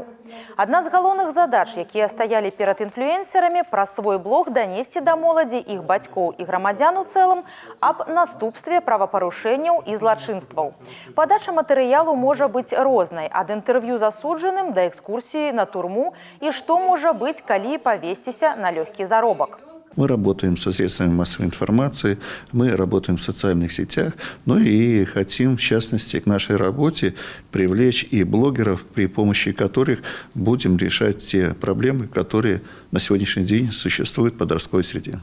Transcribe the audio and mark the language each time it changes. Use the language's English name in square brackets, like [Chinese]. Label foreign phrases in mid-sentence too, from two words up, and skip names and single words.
[Belarusian] Адна з галоўных задач, якія стаялі перад інфлюэнсерамі, праз свой блог данесці да моладзі, іх бацькоў і грамадзян у цэлым аб наступстве правапарушэнняў і злачынстваў. Падача матэрыялу можа быць рознай, ад інтэрв'ю засуджаным да экскурсіі на турму і што можа быць, калі павесціся на лёгкі заробак. [Russian] Мы работаем со средствами массовой информации, мы работаем в социальных сетях, ну и хотим, в частности, к нашей работе привлечь и блогеров, при помощи которых будем решать те проблемы, которые на сегодняшний день существуют в подростковой среде.